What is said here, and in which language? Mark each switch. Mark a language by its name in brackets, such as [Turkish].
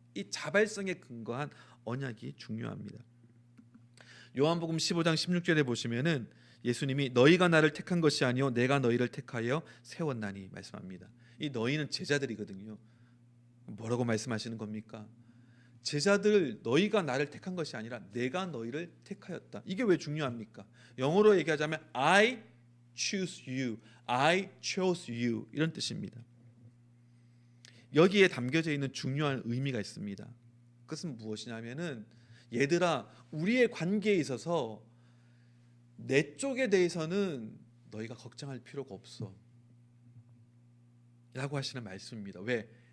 [Korean] 이 자발성에 근거한 언약이 중요합니다. 요한복음 15장 16절에 보시면은 예수님이 너희가 나를 택한 것이 아니요 내가 너희를 택하여 세웠나니 말씀합니다. 이 너희는 제자들이거든요. 뭐라고 말씀하시는 겁니까? 제자들 너희가 나를 택한 것이 아니라 내가 너희를 택하였다. 이게 왜 중요합니까? 영어로 얘기하자면 [English] I choose you, I chose you [Korean] 이런 뜻입니다. 여기에 담겨져 있는 중요한 의미가 있습니다. 그것은 무엇이냐면은 얘들아 우리의 관계에 있어서 내 쪽에 대해서는 너희가 걱정할 필요가 없어 라고 하시는 말씀입니다. 왜?